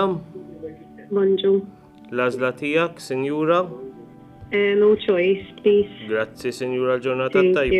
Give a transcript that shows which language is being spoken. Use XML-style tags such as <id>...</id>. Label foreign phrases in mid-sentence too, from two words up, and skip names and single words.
<mt>Bonġu. L-għażla tiegħek, Sinjura.</mt> <en>No choice, please.</en> <mt>Grazzi, Sinjura, l-ġurnata</mt> <en>Thank</en> <mt>tajba.</mt>